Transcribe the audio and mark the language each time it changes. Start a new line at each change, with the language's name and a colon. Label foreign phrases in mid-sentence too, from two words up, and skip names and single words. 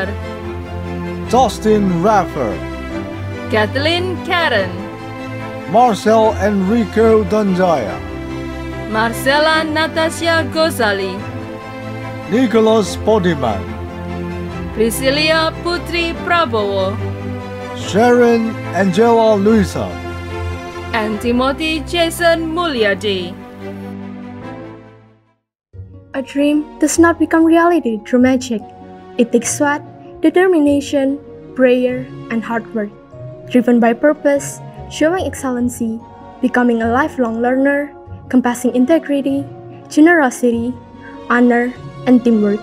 English: Justin Raffer, Kathleen Karen, Marcel Enrico Danjaya, Marcela Natasha Gozali, Nicholas Podiman, Priscilia Putri Prabowo, Sharon Angela Luisa, and Timothy Jason Mulyadi. A dream does not become reality through magic. It takes sweat, determination, prayer, and hard work, driven by purpose, showing excellency, becoming a lifelong learner, compassing integrity, generosity, honor, and teamwork.